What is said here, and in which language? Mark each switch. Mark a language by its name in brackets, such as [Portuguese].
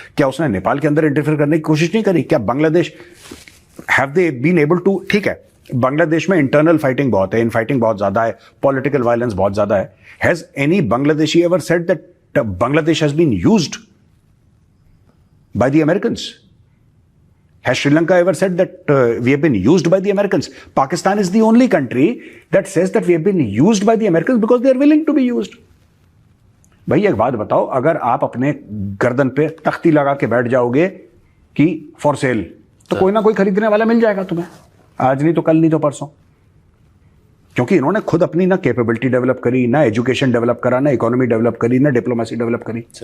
[Hindi] क्या उसने नेपाल के अंदर इंटरफेयर करने की कोशिश नहीं करी? क्या Bangladesh, [English] Have they been able to? [Hindi] ठीक है, बांग्लादेश में इंटरनल फाइटिंग बहुत है, इनफाइटिंग बहुत ज्यादा है, पॉलिटिकल वायलेंस बहुत ज्यादा है। [English] Has any Bangladeshi ever said that Bangladesh has been used by the Americans? Has Sri Lanka ever said that we have been used by the Americans? Pakistan is the only country that says that we have been used by the Americans because they are willing to be used. [Hindi] भाई एक बात बताओ, अगर आप अपने गर्दन पे तख्ती लगा के बैठ जाओगे कि फॉर सेल, तो कोई ना कोई खरीदने वाला मिल जाएगा तुम्हें, आज नहीं तो कल, नहीं तो परसों। क्योंकि इन्होंने खुद अपनी ना कैपेबिलिटी डेवलप करी, ना एजुकेशन डेवलप करा, ना इकोनॉमी डेवलप करी, ना डिप्लोमेसी डेवलप करी।